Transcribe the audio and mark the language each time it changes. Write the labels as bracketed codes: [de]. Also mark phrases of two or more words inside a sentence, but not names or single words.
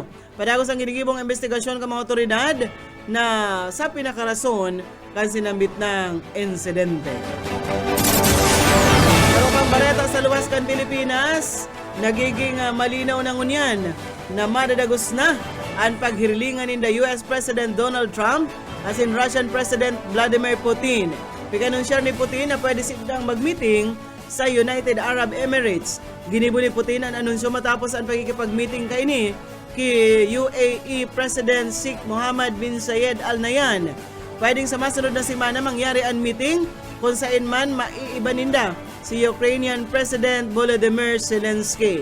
[bik] Padagos ang ginigibong investigasyon ng mga otoridad na sa pinakarason kan sinambit ng insidente. Pero pang bareta sa luwas kan Pilipinas, nagiging malinaw ng unyan na madadagos na ang paghirilingan ni [en] the US President [bik] Donald Trump as in Russian President Vladimir Putin. Pikanunsiyar ni Putin na pwede silang mag-meeting sa United Arab Emirates. Ginibo ni Putin ang anunsyo matapos ang pagkikipag-meeting kaini kay UAE President Sheikh Mohammed bin Zayed Al Nahyan. Pwedeng sa masunod na simana mangyari ang meeting kung saan man maiibaninda si Ukrainian President Volodymyr Zelensky.